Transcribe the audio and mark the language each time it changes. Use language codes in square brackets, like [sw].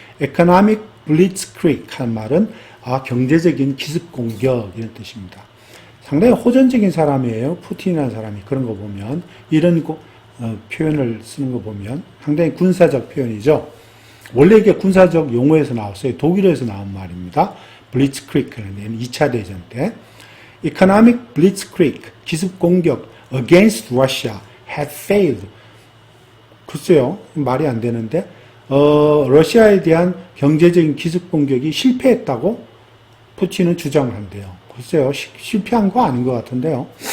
[en] Economic blitzkrieg [ko] 한 말은 경제적인 기습 공격 이런 뜻입니다. 상당히 호전적인 사람이에요. 푸틴이라는 사람이. 그런 거 보면 이런 표현을 쓰는 거 보면 상당히 군사적 표현이죠. 원래 이게 군사적 용어에서 나왔어요. 독일에서 나온 말입니다. blitzkrieg는 2차 대전 때. [en] Economic blitzkrieg, [ko] 기습 공격 [en] against Russia had failed. [ko] 글쎄요, 말이 안 되는데, 러시아에 대한 경제적인 기습 공격이 실패했다고 푸틴은 주장을 한대요. 글쎄요, 실패한 거 아닌 것 같은데요.